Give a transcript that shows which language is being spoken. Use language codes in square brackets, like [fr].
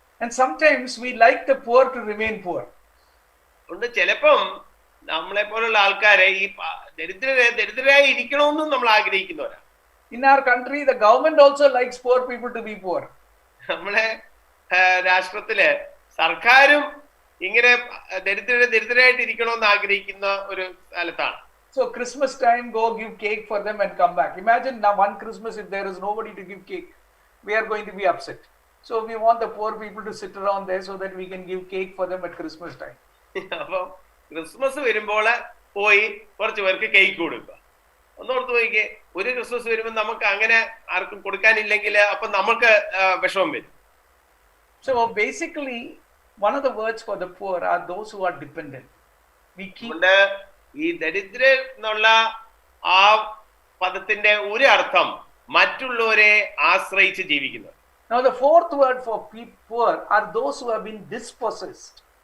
[en] And sometimes we like the poor to remain poor. [ml] അതുകൊണ്ട് ചിലപ്പം നമ്മളെ പോലുള്ള ആൾക്കാരെ ഈ ദരിദ്രരായി ഇരിക്കണമെന്നും നമ്മൾ ആഗ്രഹിക്കുന്നവരാ. [en] In our country, the government also likes poor people to be poor. [ml] നമ്മളെ രാഷ്ട്രത്തില് സർക്കാരും ഇങ്ങനെ ദരിദ്രരായിട്ട് ഇരിക്കണമെന്ന് ആഗ്രഹിക്കുന്ന ഒരു സ്ഥലത്താണ്. [en] So Christmas time, go give cake for them and come back. Imagine now one Christmas if there is nobody to give cake, we are going to be upset. So we want the poor people to sit around there so that we can give cake for them at Christmas time. [ml] അപ്പൊ Christmas വരുമ്പോൾ പോയി കുറച്ച് പേർക്ക് cake കൊടുക്കുക. ഒന്നോർത്ത് പോയിക്കേ, ഒരു Christmas വരുമ്പോൾ നമുക്ക് അങ്ങനെ ആർക്കും കൊടുക്കാനില്ലെങ്കിൽ അപ്പൊ നമുക്ക് വിഷമം വരും. [en] So basically, one of the words for the poor are those who are dependent. We keep. [ml] ഈ ദരിദ്രർ എന്നുള്ള ആ പദത്തിന്റെ ഒരു അർത്ഥം മറ്റുള്ളവരെ ആശ്രയിച്ച് ജീവിക്കുന്നത്. [en] Now the fourth word for poor are those who have been dispossessed.